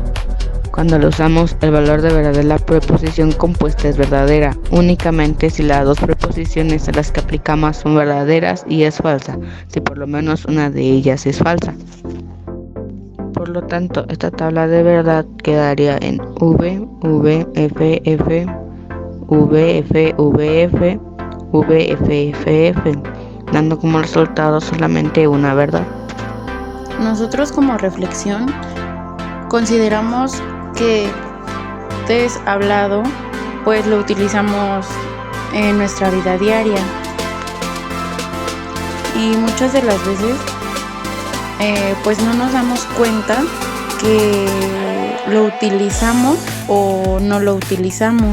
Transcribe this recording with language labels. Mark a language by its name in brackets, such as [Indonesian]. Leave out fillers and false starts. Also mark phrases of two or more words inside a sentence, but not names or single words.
[Spanish] Cuando lo usamos, el valor de verdad de la preposición compuesta es verdadera únicamente si las dos preposiciones a las que aplicamos son verdaderas, y es falsa si por lo menos una de ellas es falsa. Por lo tanto, esta tabla de verdad quedaría en V, V, F, F, V, F, V, F, V, F, F, F, dando como resultado solamente una verdad. Nosotros como reflexión consideramos que hablado pues lo utilizamos en nuestra vida diaria, y muchas de las veces pues no nos damos cuenta que lo utilizamos o no lo utilizamos.